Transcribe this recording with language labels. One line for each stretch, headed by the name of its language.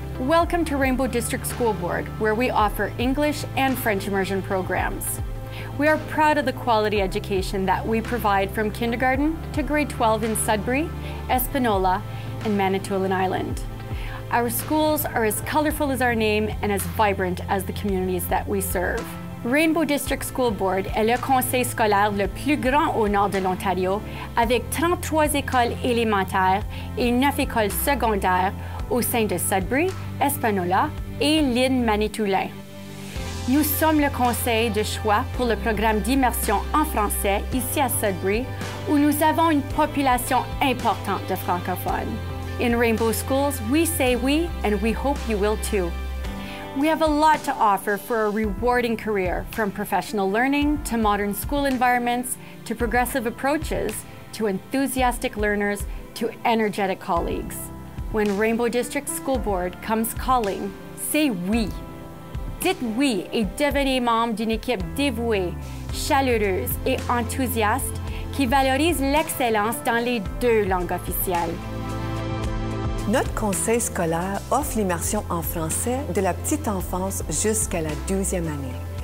English: Welcome to Rainbow District School Board, where we offer English and French immersion programs. We are proud of the quality education that we provide from kindergarten to grade 12 in Sudbury, Espanola, and Manitoulin Island. Our schools are as colorful as our name and as vibrant as the communities that we serve.
French: Rainbow District School Board est le conseil scolaire le plus grand au nord de l'Ontario, avec 33 écoles élémentaires et 9 écoles secondaires au sein de Sudbury, Espanola et l'île Manitoulin. Nous sommes le conseil de choix pour le programme d'immersion en français ici à Sudbury, où nous avons une population importante de francophones.
English: In Rainbow Schools, we say we, and we hope you will too. We have a lot to offer for a rewarding career, from professional learning to modern school environments to progressive approaches to enthusiastic learners to energetic colleagues. When Rainbow District School Board comes calling, say oui.
French: Dites oui et devenez membre d'une équipe dévouée, chaleureuse et enthousiaste qui valorise l'excellence dans les 2 langues officielles. Notre conseil scolaire offre l'immersion en français de la petite enfance jusqu'à la 12e année.